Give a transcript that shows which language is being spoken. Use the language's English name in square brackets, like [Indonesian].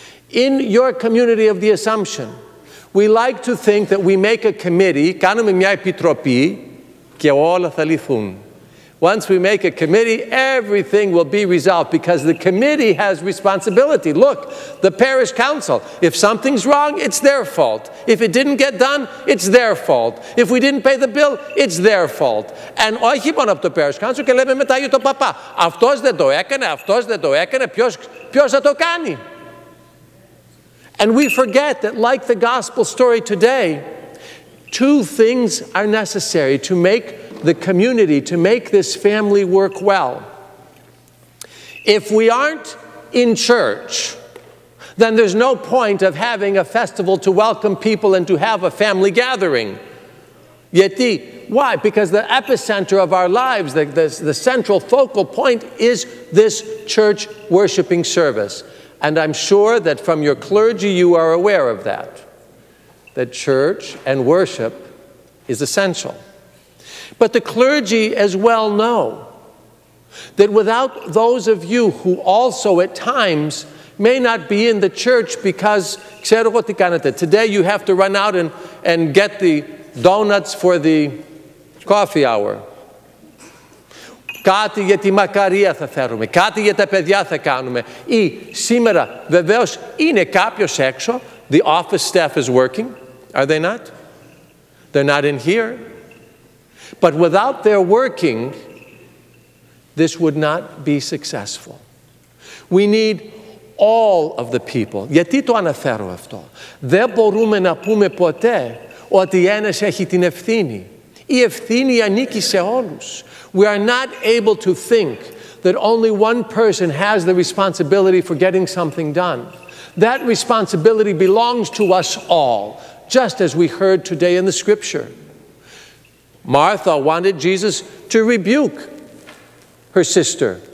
[English] In your community of the Assumption, we like to think that we make a committee, [Greek] κάνουμε μια επιτροπή και όλα θα λυθούν. [English] Once we make a committee, everything will be resolved because the committee has responsibility. Look, the parish council, if something's wrong, it's their fault. If it didn't get done, it's their fault. If we didn't pay the bill, it's their fault. [Greek] And όχι μόνο από το parish council και λέμε μετά για τον παπά. Αυτός δεν το έκανε, αυτός δεν το έκανε, ποιος θα το κάνει? [English] And we forget that, like the gospel story today, two things are necessary to make the community, to make this family work well. If we aren't in church, then there's no point of having a festival to welcome people and to have a family gathering. Γιατί? Why? Because the epicenter of our lives, the central focal point is this church worshiping service. And I'm sure that from your clergy you are aware of that church and worship is essential. But the clergy as well know that without those of you who also at times may not be in the church because, [Greek] ξέρω εγώ τι κάνετε, [English] today you have to run out and get the donuts for the coffee hour. [Greek] Κάτι για τη μακαρία θα φέρουμε, κάτι για τα παιδιά θα κάνουμε. Ή σήμερα βεβαίως είναι κάποιος έξω, [English] the office staff is working, are they not? They're not in here. But without their working, this would not be successful. We need all of the people. [Greek] Γιατί το αναφέρω αυτό? Δεν μπορούμε να πούμε ποτέ ότι ένας έχει την ευθύνη. Η ευθύνη ανήκει σε όλους. [English] We are not able to think that only one person has the responsibility for getting something done. That responsibility belongs to us all, just as we heard today in the scripture. Martha wanted Jesus to rebuke her sister.